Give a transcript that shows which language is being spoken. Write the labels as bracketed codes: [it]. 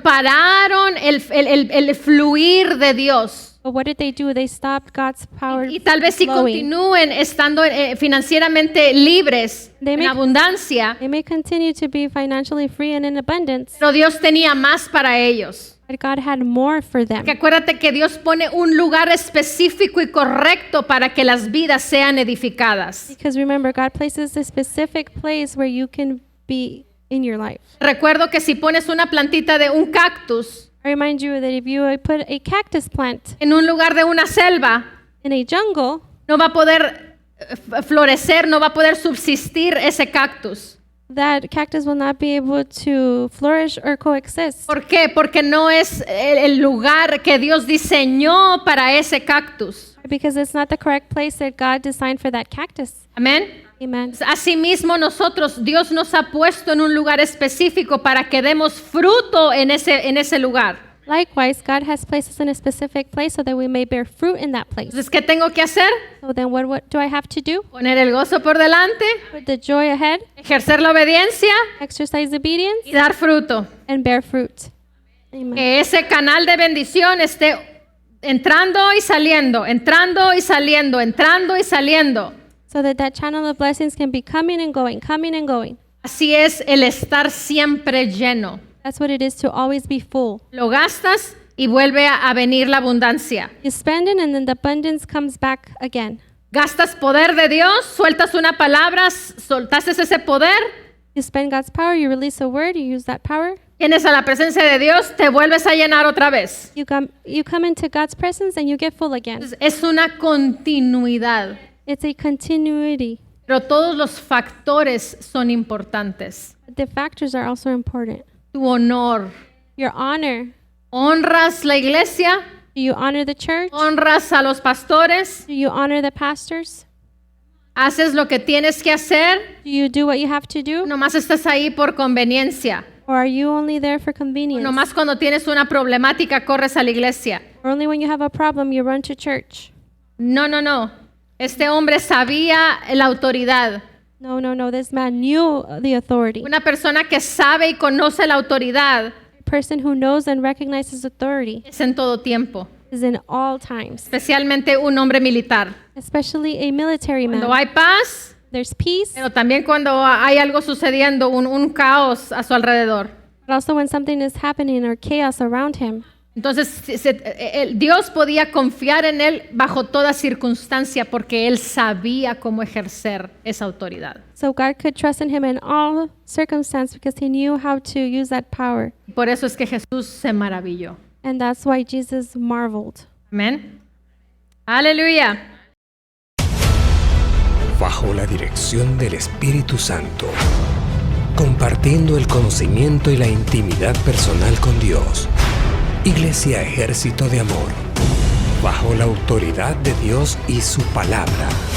[es] Pararon el fluir de Dios. [en] But what did they do? They stopped God's power [es] Y tal vez si [en] flowing. [es] continúen estando financieramente libres, [en] They [es] en [en] may- [es] abundancia, [en] They may continue to be financially free and in abundance, [es] pero Dios tenía más para ellos. [en] but God had more for them. [es] Que acuérdate que Dios pone un lugar específico y correcto para que las vidas sean edificadas. [en] Because remember, God places a specific place where you can be in your life. [es] Recuerdo que si pones una plantita de un cactus [en] I remind you that if you put a cactus plant [es] en un lugar de una selva, [en] in a jungle, [es] no va a poder florecer, no va a poder subsistir ese cactus. [en] that cactus will not be able to flourish or coexist. [es] ¿Por qué? Porque no es el lugar que Dios diseñó para ese cactus. [en] Because it's not the correct place that God designed for that cactus. [es] Amén. [en] Amen. [es] Asimismo nosotros, Dios nos ha puesto en un lugar específico para que demos fruto en ese lugar. [en] Likewise, God has placed us in a specific place so that we may bear fruit in that place. [es] Entonces, ¿qué tengo que hacer? [en] So then what do I have to do? [es] Poner el gozo por delante, [en] Put the joy ahead, [es] ejercer la obediencia [en] exercise obedience, [es] y dar fruto. [en] and bear fruit. Amen. [es] Que ese canal de bendición esté entrando y saliendo, entrando y saliendo, entrando y saliendo. [en] So that that channel of blessings can be coming and going, coming and going. [es] Así es el estar siempre lleno. [en] That's what it is to always be full. [es] Lo gastas y vuelve a venir la abundancia. [en] You spend it and then the abundance comes back again. [es] Gastas poder de Dios, sueltas una palabra, soltaste ese poder, [en] You spend God's power, you release a word, you use that power. [es] vienes a la presencia de Dios, te vuelves a llenar otra vez. [en] You come into God's presence and you get full again. [es] Entonces, es una continuidad, [en] It's a continuity. [es] pero todos los factores son importantes. [en] The factors are also important. [es] Tu honor. [en] Your honor. [es] ¿Honras la iglesia? [en] Do you honor the church? [es] ¿Honras a los pastores? [en] Do you honor the pastors? [es] ¿Haces lo que tienes que hacer? [en] Do you do what you have to do? [es] ¿Nomás estás ahí por conveniencia? [en] Or are you only there for convenience? [es] ¿Nomás cuando tienes una problemática corres a la iglesia? [en] Or only when you have a problem you run to church? [es] No, no, no. Este hombre sabía la autoridad. [en] No. This man knew the authority. [es] Una persona que sabe y conoce la autoridad [en] A person who knows and recognizes authority [es] es en todo tiempo, [en] is in all times, [es] especialmente un hombre militar. [en] especially a military [es] Cuando [en] man. [es] hay paz, [en] There's peace, [es] pero también cuando hay algo sucediendo, un caos a su alrededor. [en] but also when something is happening or chaos around him. [es] Entonces Dios podía confiar en él bajo toda circunstancia porque él sabía cómo ejercer esa autoridad. [en] So God could trust in him in all circumstances because he knew how to use that power. [es] Por eso es que Jesús se maravilló. [en] And that's why Jesus marveled. [es] Amén. Aleluya. Bajo la dirección del Espíritu Santo, compartiendo el conocimiento y la intimidad personal con Dios. Iglesia Ejército de Amor, bajo la autoridad de Dios y su palabra.